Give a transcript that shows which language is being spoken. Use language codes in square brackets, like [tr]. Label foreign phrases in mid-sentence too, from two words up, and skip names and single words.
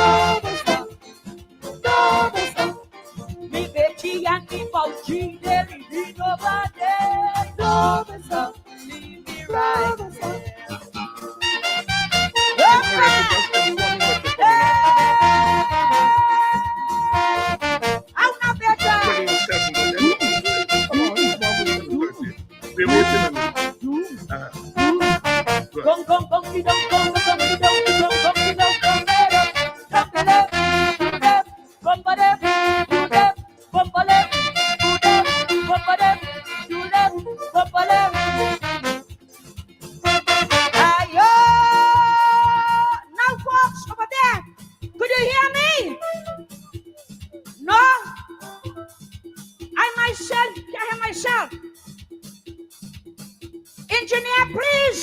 [en] Me Betty and me Bouty, they living over there. Leave me right there. I'm not better. Gong gong gong di dong gong gong di dong di dong gong di dong gong di dong gong di dong gong ba de du de gong ba de du de gong ba de du de gong ba de. Ayo, now folks over there, could you hear me? No, I myself can't hear myself. Engineer, please.